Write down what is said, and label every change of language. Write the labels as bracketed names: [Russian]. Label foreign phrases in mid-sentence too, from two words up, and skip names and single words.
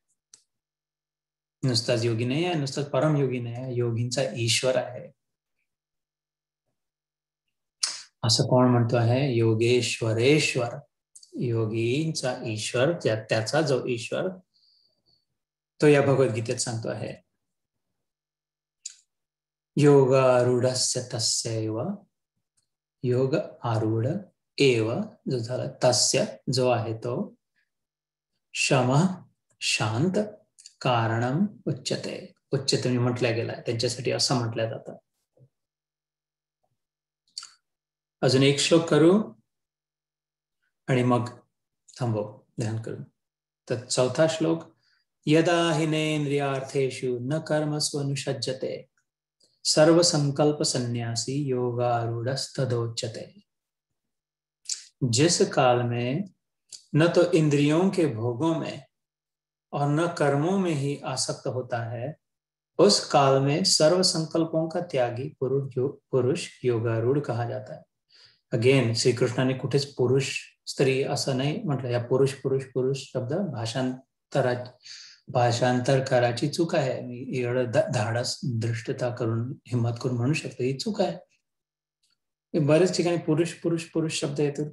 [Marathi] नुसताच योगी नाही आहे, नुसताच परम योगी नाही आहे, योगींचा ईश्वर आहे. असं कोण म्हणतो आहे? योगेश्वरेश्वर, योगींचा ईश्वर, त्याचा जो ईश्वर, तो या भगवद्गीतेत सांगतो आहे. [Sanskrit] योगारूढस्य तस्यैव, योग आरूढ एव [Marathi] जो झाला, तस्य जो आहे तो, शम शांत, [Sanskrit] कारणम उच्यते, [Marathi] उच्यते म्हटल्या गेलाय, त्यांच्यासाठी असं म्हटलं जातं. अजून एक श्लोक करू आणि मग थांबव ध्यान करू. तर 4था श्लोक, [Sanskrit] यदा हिनेन्द्रियार्थेषु न कर्मसु अनुषज्यते सर्व संकल्प संन्यासी योगारूढ़स्तदोच्यते. [Hindi] जिस काल में न तो इंद्रियों के भोगों में और न कर्मों में ही आसक्त होता है, उस काल में सर्व संकल्पों का त्यागी पुरुष योगारूढ़ कहा जाता है. [Marathi] अगेन श्री कृष्णाने कुठेच पुरुष स्त्री असं नाही म्हटलं. या पुरुष पुरुष पुरुष शब्द भाषांतर कराची चूक आहे. मी एवढं धाडस दृष्टता करून हिंमत करून म्हणू शकतो ही चूक आहे. बरेच ठिकाणी पुरुष पुरुष पुरुष शब्द येतो.